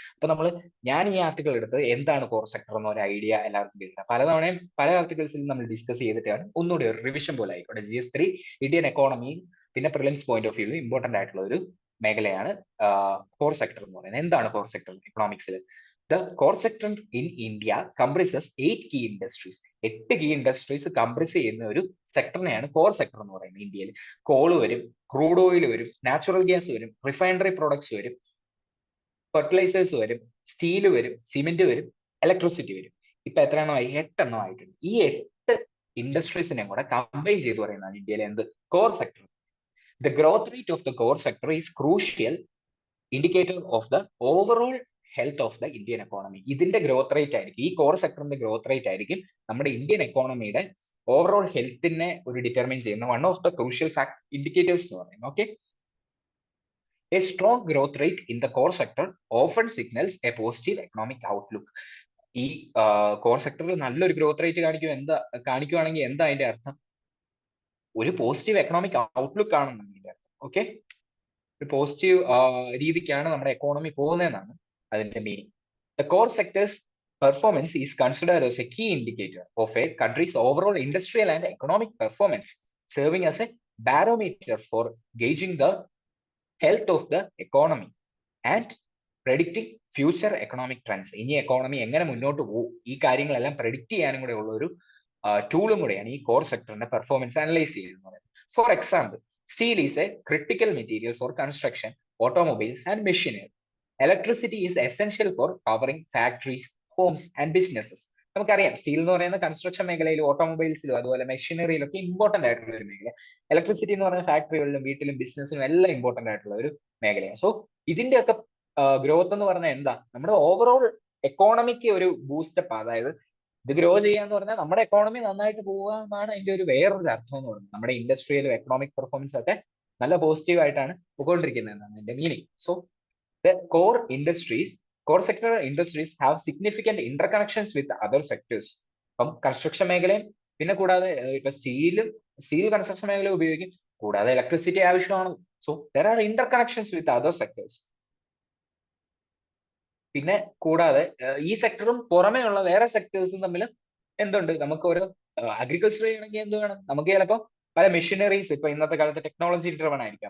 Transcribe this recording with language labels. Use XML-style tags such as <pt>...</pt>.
<ml>അപ്പൊ ഞാൻ ഈ ആർട്ടിക്കിൾ എടുത്തത് എന്താണ് കോർ സെക്ടർ എന്നൊരു ഐഡിയ എല്ലാവർക്കും കിട്ടുക. പലതവണയും പല ആർട്ടിക്കിൾസിലും നമ്മൾ ഡിസ്കസ് ചെയ്തിട്ടാണ് ഒന്നുകൂടി ഒരു റിവിഷൻ പോലെ ആയിക്കോട്ടെ. GS3 ഇന്ത്യൻ എക്കോണമി പിന്നെ prelims point of view important ആയിട്ടുള്ള ഒരു മേഖലയാണ് കോർ സെക്ടർ എന്ന് പറയുന്നത്. എന്താണ് core sector എക്കണോമിക്സിൽ?</ml> <en>The core sector in India comprises 8 key industries. 8 key industries</en> <ml>compress ചെയ്യുന്ന ഒരു സെക്ടറിനെയാണ് കോർ സെക്ടർ എന്ന് പറയുന്നത്. ഇന്ത്യയിൽ കോള് വരും, ക്രൂഡ് ഓയിൽ വരും, നാച്ചുറൽ ഗ്യാസ് വരും, റിഫൈനറി പ്രോഡക്ട്സ് വരും, ഫെർട്ടിലൈസേഴ്സ് വരും, സ്റ്റീൽ വരും, സിമെന്റ് വരും, ഇലക്ട്രിസിറ്റി വരും. ഇപ്പൊ എത്ര എണ്ണമായി? 8 എണ്ണം ആയിട്ടുണ്ട്. ഈ 8 ഇൻഡസ്ട്രീസിനെ കൂടെ കമ്പൈൻ ചെയ്ത് പറയുന്നതാണ് ഇന്ത്യയിലെ എന്ത് core sector.</ml> <en>The growth rate of the core sector is crucial indicator of the overall health of the Indian economy.</en> <ml>ഇതിന്റെ ഗ്രോത്ത് റേറ്റ് ആയിരിക്കും, ഈ കോർ സെക്ടറിന്റെ ഗ്രോത്ത് റേറ്റ് ആയിരിക്കും നമ്മുടെ ഇന്ത്യൻ എക്കോണമിയുടെ ഓവറോൾ ഹെൽത്തിനെ ഒരു ഡിറ്റർമിൻ ചെയ്യുന്ന</ml> <en>one of the crucial indicators</en> <ml>എന്ന് പറയുന്നത്.</ml> <en>Okay, a strong growth rate in the core sector often signals a positive economic outlook.</en> <ml>ഈ കോർ സെക്ടറിൽ നല്ലൊരു ഗ്രോത്ത് റേറ്റ് കാണിക്കുവാണെങ്കിൽ എന്താ അതിന്റെ അർത്ഥം? ഒരു പോസിറ്റീവ് എക്കണോമിക് ഔട്ട്ലുക്ക് ആണെന്നുണ്ടെങ്കിൽ, ഓക്കെ, ഒരു പോസിറ്റീവ് രീതിക്കാണ് നമ്മുടെ എക്കോണമി പോകുന്നതെന്നാണ് അതിന്റെ meaning.</ml> <en>The core sectors performance is considered as a key indicator of a country's overall industrial and economic performance, serving as a barometer for gauging the health of the economy and predicting future economic trends.</en> <ml>ഇനി economy എങ്ങനെ മുന്നോട്ട് പോകും, ഈ കാര്യങ്ങളെല്ലാം predict ചെയ്യാനും കൂടെ ഉള്ള ഒരു ടൂളും കൂടെയാണ് ഈ കോർ സെക്ടറിന്റെ പെർഫോമൻസ് അനലൈസ് ചെയ്യുന്നത്.</ml> <en>For example, steel is a critical material for construction, automobiles and machinery. Electricity is essential for powering factories, homes and businesses.</en> <ml>നമുക്കറിയാം സ്റ്റീൽ എന്ന് പറയുന്ന കൺസ്ട്രക്ഷൻ മേഖലയിലും ഓട്ടോമൊബൈൽസിലും അതുപോലെ മെഷീനറിയിലൊക്കെ ഇമ്പോർട്ടന്റ് ആയിട്ടുള്ള ഒരു മേഖല. ഇലക്ട്രിസിറ്റി എന്ന് പറയുന്ന ഫാക്ടറികളിലും വീട്ടിലും ബിസിനസ്സിലും എല്ലാം ഇമ്പോർട്ടന്റ് ആയിട്ടുള്ള ഒരു മേഖലയാണ്. സോ ഇതിന്റെയൊക്കെ ഗ്രോത്ത് എന്ന് പറഞ്ഞാൽ എന്താ, നമ്മുടെ ഓവറോൾ എക്കോണമിക്ക് ഒരു ബൂസ്റ്റപ്പ്, അതായത് ഇത് ഗ്രോ ചെയ്യാന്ന് പറഞ്ഞാൽ നമ്മുടെ എക്കോണമി നന്നായിട്ട് പോവുക എന്നാണ് അതിന്റെ ഒരു വേറൊരു അർത്ഥം എന്ന് പറയുന്നത്. നമ്മുടെ ഇൻഡസ്ട്രിയലും എക്കണോമിക് പെർഫോമൻസ് ഒക്കെ നല്ല പോസിറ്റീവ് ആയിട്ടാണ് പോയിക്കൊണ്ടിരിക്കുന്നത് എന്നാണ് അതിന്റെ meaning. So</ml> <en>the core sector industries have significant interconnections with other sectors.</en> <ml>അപ്പം കൺസ്ട്രക്ഷൻ മേഖലയും പിന്നെ കൂടാതെ ഇപ്പൊ സ്റ്റീൽ കൺസ്ട്രക്ഷൻ മേഖല ഉപയോഗിക്കും, കൂടാതെ ഇലക്ട്രിസിറ്റി ആവശ്യമാണ്.</ml> <en>So there are interconnections with other sectors.</en> <ml>പിന്നെ കൂടാതെ ഈ സെക്ടറും പുറമേ ഉള്ള വേറെ സെക്ടേഴ്സും തമ്മിൽ എന്തുണ്ട്, നമുക്ക് ഒരു അഗ്രികൾച്ചർ ചെയ്യണമെങ്കിൽ എന്ത് വേണം, നമുക്ക് ചിലപ്പോൾ പല മെഷീനറീസ് ഇപ്പൊ ഇന്നത്തെ കാലത്ത് ടെക്നോളജി ഡ്രിവൺ ആയിരിക്കും.</ml>